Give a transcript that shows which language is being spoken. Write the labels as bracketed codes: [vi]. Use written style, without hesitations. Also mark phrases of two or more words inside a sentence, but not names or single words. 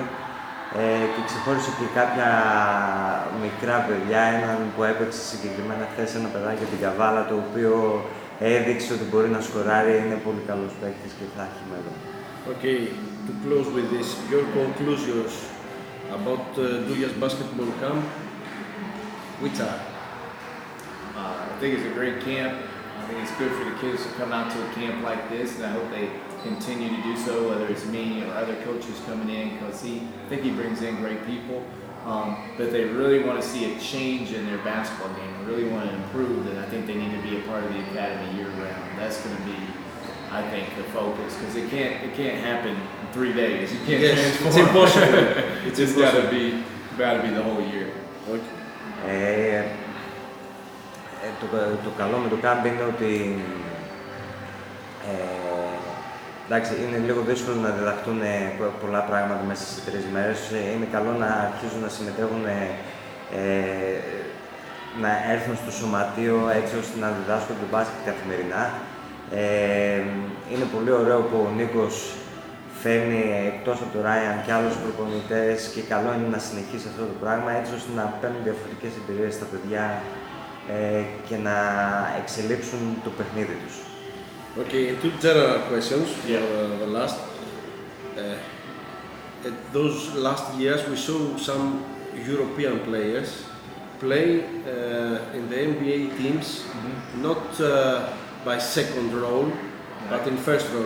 [el] Και ξεχώρισε και κάποια μικρά παιδιά, έναν που έπαιξε συγκεκριμένα χθες, ένα παιδάκι από την Καβάλα, το οποίο έδειξε ότι μπορεί να σκοράρει, είναι πολύ καλός παίκτης και θα έχει μέλλον. [en] Okay, to close with this, your conclusions about Dougias basketball camp, which are? I think it's a great camp. I think it's good for the kids to come out to a camp like this, and I hope they continue to do so, whether it's me or other coaches coming in, because I think he brings in great people. but they really want to see a change in their basketball game, really want to improve, then I think they need to be a part of the academy year round. That's going to be, I think, the focus, because it can't happen in 3 days. You can't transform. It's impossible. It's just got to be the whole year. Okay. [el] Το καλό με το camp είναι ότι εντάξει, είναι λίγο δύσκολο να διδαχτούν πολλά πράγματα μέσα σε 3 μέρες. Είναι καλό να αρχίζουν να συμμετέχουν, να έρθουν στο σωματείο έτσι ώστε να διδάσκουν τον μπάσκετ καθημερινά. Είναι πολύ ωραίο που ο Νίκος φέρνει εκτός από τον Ράιαν και άλλους προπονητές και καλό είναι να συνεχίσει αυτό το πράγμα έτσι ώστε να παίρνουν διαφορετικές εμπειρίες στα παιδιά και να εξελίξουν το παιχνίδι τους. [en] Okay, two general questions. The last. Those last years we saw some European players play in the NBA teams, not by second role, but in first role.